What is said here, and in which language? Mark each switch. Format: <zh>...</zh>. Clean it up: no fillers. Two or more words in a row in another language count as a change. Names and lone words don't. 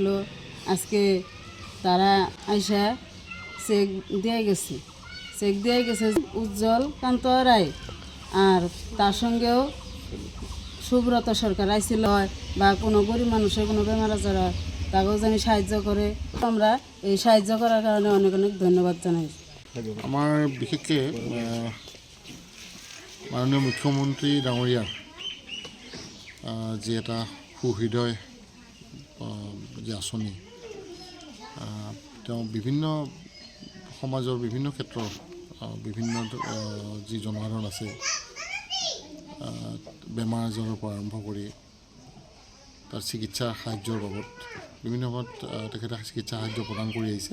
<bn>আজকে তারা আইসা চেক দিয়ে গেছে উজ্জ্বল কান্ত রায়, আর তার সঙ্গেও সুব্রত সরকার আইছিল বা কোনো গরিব মানুষের কোনো বেমার আজার হয় তাকেও জানি সাহায্য করে। আমরা এই সাহায্য করার কারণে অনেক অনেক ধন্যবাদ জানাই।</bn> <as>আমাৰ বিশেষকৈ মাননীয় মুখ্যমন্ত্ৰী ডাঙৰীয়াৰ যি এটা সুহৃদয় যি আঁচনি, তেওঁ বিভিন্ন সমাজৰ বিভিন্ন ক্ষেত্ৰৰ বিভিন্ন যি জনসাধাৰণ আছে, বেমাৰ আজাৰৰ পৰা আৰম্ভ কৰি তাৰ চিকিৎসা সাহায্যৰ বাবদ বিভিন্ন সময়ত তেখেতে চিকিৎসা সাহায্য প্ৰদান কৰি আহিছে।</as>